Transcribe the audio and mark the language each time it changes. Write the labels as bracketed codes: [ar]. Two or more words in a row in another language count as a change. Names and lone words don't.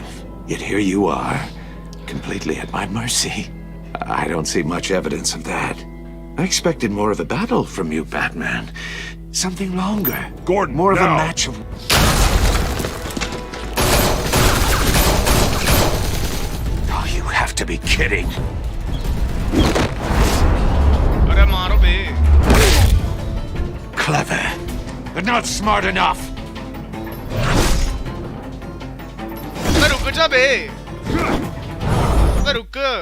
[en] Yet here you are, completely at my mercy. I don't see much evidence of that. I expected more of a battle from you, Batman. Something longer. Gordon, more of a now. match of... Oh, you have to be kidding. [hi] अरे मारो बे। [en] Clever, but not smart enough. [hi] अबे रुक जा बे। अबे रुक।